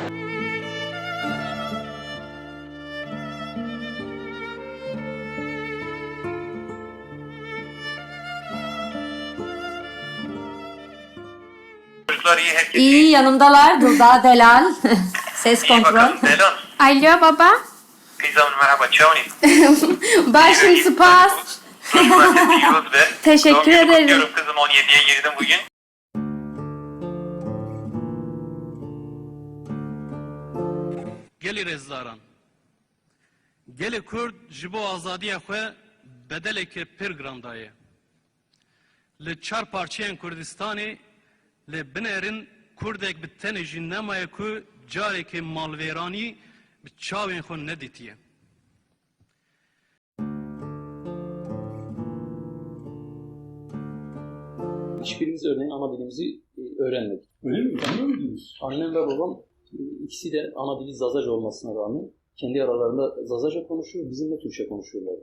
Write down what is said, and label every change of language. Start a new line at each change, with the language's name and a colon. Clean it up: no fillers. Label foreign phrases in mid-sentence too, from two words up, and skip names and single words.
Turkish: İyi, yanımdalar. Dulda, Delal. Ses kontrol. Selam. Alo baba. Kızım merhaba, çavni.
Kurdish: Başım spas.
Turkish: Teşekkür ederim. Kızım 17'ye girdim bugün.
Kurdish: Gelî rezdaran. Gelê Kurd ji bo azadiya xwe bedeleke pir giran daye. Li çar parçeyên Kurdistanê li binerin Kurdek bi tenê jî nemaye ku carekê malvêranî bi çavên xwe nedîtiye.
Turkish: Hiçbirimiz örneğin ana dilimizi öğrenmedik. Öyle mi? Anlıyor muydunuz? Annem ve babam ikisi de ana dili Zazaca olmasına rağmen kendi aralarında Zazaca konuşuyor, bizimle Türkçe konuşuyorlardı.